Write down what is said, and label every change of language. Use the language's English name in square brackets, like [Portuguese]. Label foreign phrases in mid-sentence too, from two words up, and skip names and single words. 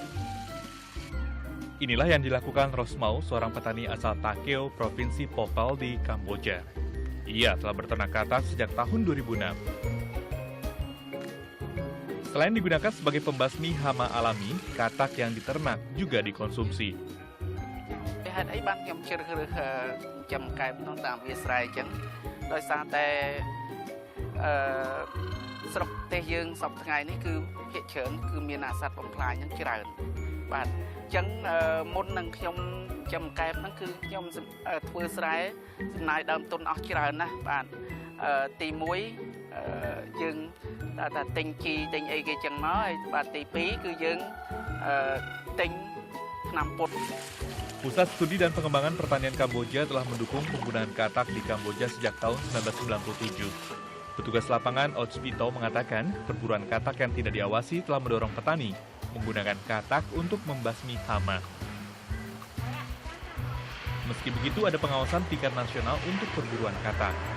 [Indonesian] Inilah yang dilakukan Rosmau, seorang petani asal Takeo, Provinsi Popal di Kamboja. Ia telah beternak katak sejak tahun 2006. Selain digunakan sebagai pembasmi hama alami, katak yang diternak juga dikonsumsi. [Khmer] ហេតុអីបានខ្ញុំជ្រើសរើសចំកែបក្នុងតាមវាស្រែអញ្ចឹងដោយសារតែស្រុកប្រ ទេសយើងសពថ្ងៃនេះគឺភាគច្រើនគឺមានអាសត្វបំផ្លាញហ្នឹងច្រើនបាទអញ្ចឹងមុននឹងខ្ញុំចំកែបហ្នឹងគឺខ្ញុំធ្វើស្រែចំណាយដើមទុនអស់ច្រើនណាស់បាទទី1យើងថាទិញជីទិញអីគេចឹងមកហើយបាទទី2គឺយើងទិញថ្នាំពុត [Indonesian] Pusat Studi dan Pengembangan Pertanian Kamboja telah mendukung penggunaan katak di Kamboja sejak tahun 1997. Petugas lapangan Ochpito mengatakan perburuan katak yang tidak diawasi telah mendorong petani menggunakan katak untuk membasmi hama. Meski begitu, ada pengawasan tingkat nasional untuk perburuan katak.